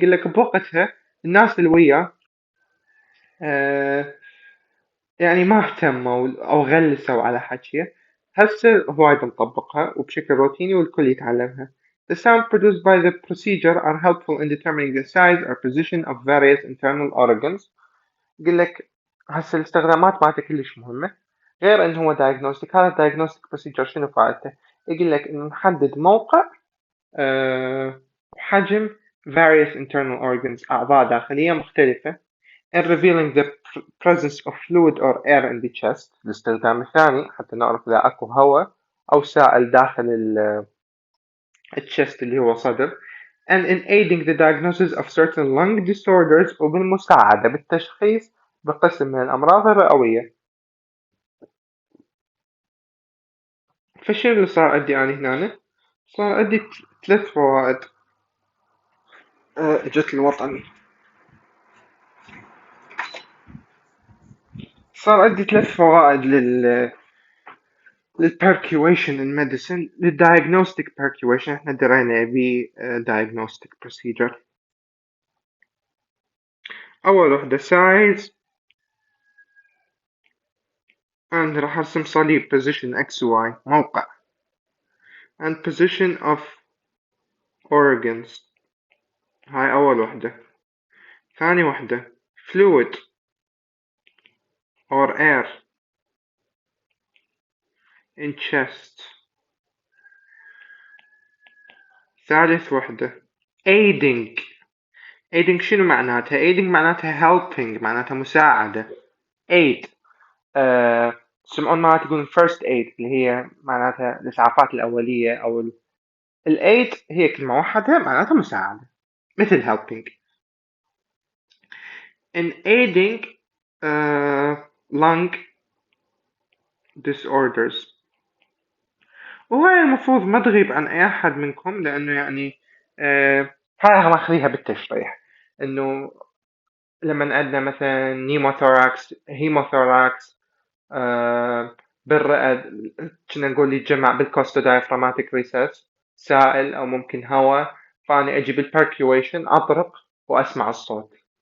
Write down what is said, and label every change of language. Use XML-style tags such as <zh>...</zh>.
<ar>يقول لك بوقتها الناس اللي وياه يعني ما اهتموا أو غلسوا على حكيه، هسه هوايد مطبقها وبشكل روتيني والكل يتعلمها.</ar> <en>The sound produced by the procedure are helpful in determining the size or position of various internal organs.</en> <ar>يقول لك هسه الاستخدامات مالته كلش مهمة. غير انه هو diagnostic، هذا diagnostic procedure شنو فائدته؟ يقول لك انه نحدد موقع وحجم</ar> <en>various internal organs،</en> <ar>أعضاء داخلية مختلفة،</ar> <en>and revealing the presence of fluid or air in the chest.</en> <ar>الاستخدام الثاني حتى نعرف إذا أكو هواء أو سائل داخل الchest اللي هو صدر.</ar> <en>and in aiding the diagnosis of certain lung disorders،</en> <ar>وبالمساعدة بالتشخيص بقسم من الأمراض الرئوية. فشنو اللي صار عندي أنا هنا؟ صار عندي 3 فوائد. اجت الوطني. صار عندي 3 فوائد لل</ar> <en>percuation in medicine.</en> <ar>للdiagnostic percuation احنا درينا به diagnostic procedure. أول وحدة</ar> <en>size and</en> <ar>راح أرسم صليب</ar> <en>position x y موقع and position of organs.</en> <ar>هاي أول وحدة. ثاني وحدة</ar> <en>fluid or air in chest.</en> <ar>ثالث وحدة aiding. aiding شنو معناتها؟ aiding معناتها helping، معناتها مساعدة. aid تسمعون مرات يقولون first aid اللي هي معناتها الإسعافات الأولية، أو aid هي كلمة واحدة معناتها مساعدة، مثل helping.</ar> <en>in aiding lung disorders.</en> <ar>وهاي المفروض ما تغيب عن أي أحد منكم، لأنه يعني هاي ماخذيها بالتشريح، إنه لما عندنا مثلا نيموثوراكس، هيموثوراكس، بالرئة كنا نقول يتجمع بالكوستو دايفراماتيك ريسس سائل أو ممكن هواء، فأنا أجي بالبركيويشن أطرق وأسمع الصوت.</ar>